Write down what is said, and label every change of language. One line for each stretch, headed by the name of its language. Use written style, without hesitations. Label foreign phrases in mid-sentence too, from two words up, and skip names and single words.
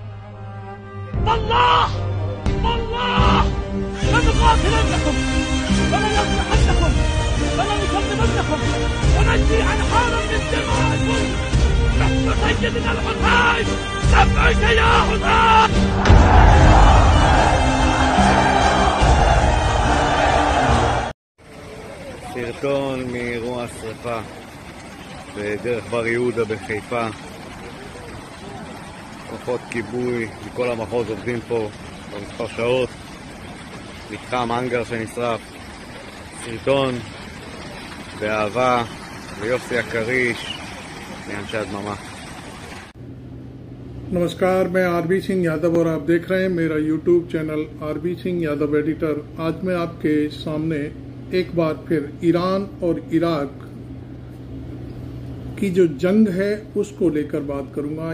Arabic: والله والله لنقاتلنكم ولنذبحنكم ولنصلبنكم ونجري عن حرم بالدماء. سيدنا الحسين لبيك يا حسين.
Hebrew: סרטון מאירוע השרפה בדרך בר יהודה בחיפה. כוחות כיבוי מכל המחוז עובדים פה במספר שעות. מתחם אנגר שנשרף. סרטון באהבה ויוסי הקריש מאנשי הדממה.
Hindi: नमस्कार, मैं आरबी सिंह यादव और आप देख रहे हैं मेरा यूट्यूब चैनल आरबी सिंह यादव एडिटर। आज मैं आपके सामने एक बार फिर ईरान और इराक की जो जंग है उसको लेकर बात करूंगा।